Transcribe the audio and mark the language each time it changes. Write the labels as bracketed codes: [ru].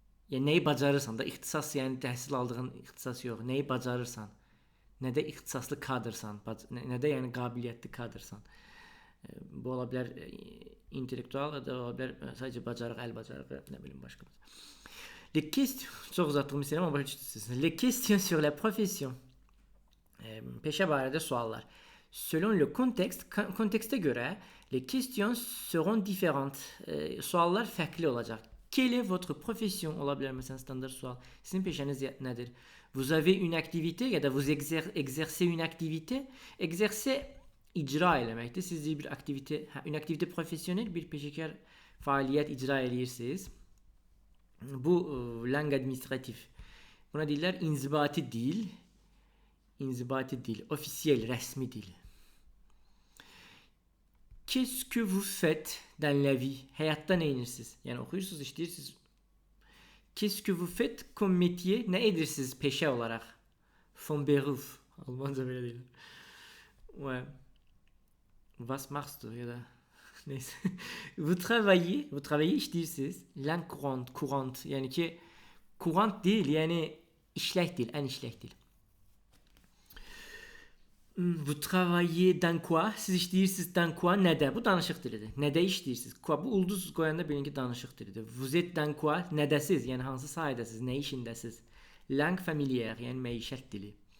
[az] Yəni nəyi bacarırsan da, ixtisas yəni təhsil aldığın ixtisas yox, nəyi bacarırsan, nədə ixtisaslı kadrsan, nədə yəni qabiliyyətli kadrsan. Bu ola bilər intellektual, da ola bilər sadəcə bacarıq, əl bacarığı, nə bilim başqa. [fr] Les questions, [az] çox uzatdığım istəyirəm amma başa düşürsünüz. [fr] Les questions sur la profession. [az] Peşə barədə suallar. [fr] Selon le contexte, [az] kontekstə görə [fr] les questions seront différentes. [az] Suallar fərqli olacaq. [fr] Quelle est votre profession? [az] Ola bilər məsələn standart sual. Sizin peşəniz nədir? [fr] Vous avez une activité [az] ya da [fr] vous exercez une activité? [az] Exercer icra eləməkdir. Siz bir aktivite, [fr] une activité professionnelle, [az] bir peşəkar fəaliyyət icra edirsiniz. Bu langue administratif. Buna deyirlər inzibati dil. İnzibati dil, officiel, rəsmi dil. [fr] Qu'est-ce que vous faites dans la vie? [az] Həyatda nə edirsiniz? Yəni oxuyursunuz, işləyirsiniz. [fr] Qu'est-ce que vous faites comme métier? [az] Nə edirsiniz peşə olaraq? [de] Von Beruf. [az] Almanca belə deyil. Ouais. [de] Was machst du? [az] Ya da neyse. [fr] Vous travaillez [az] işləyirsiniz. [fr] Langue courante. [az] Yəni ki, courant deyil, yəni işlək dil, ən işlək dil. [fr] Vous travaillez dans quoi? [az] Siz işləyirsiniz [fr] dans quoi? [az] Nədə? Bu danışıq dilidir. Nədə işləyirsiniz? Quoi? Bu ulduz qoyanda bilin ki, danışıq dilidir. [fr] Vous êtes dans quoi? [az] Nədəsiz? Yəni hansı sahədəsiz? Nə işindəsiz? Langue familière, yəni məişət dili.